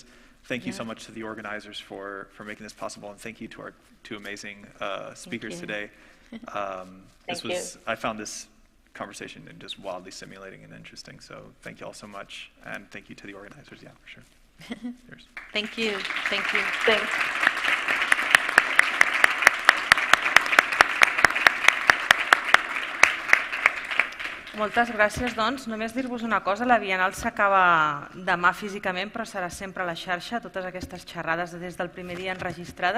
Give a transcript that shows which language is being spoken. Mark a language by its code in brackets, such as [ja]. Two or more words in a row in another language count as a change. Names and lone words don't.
[en] Thank you so much to the organizers for making this possible, and thank you to our two amazing speakers today. I found this conversation just wildly stimulating and interesting, so thank you all so much, and thank you to the organizers, for sure. Thank you. Thanks. [ca] Moltes gràcies, doncs. Només dir-vos una cosa, la Bienal s'acaba demà físicament, però serà sempre a la xarxa, totes aquestes xerrades des del primer dia enregistrades.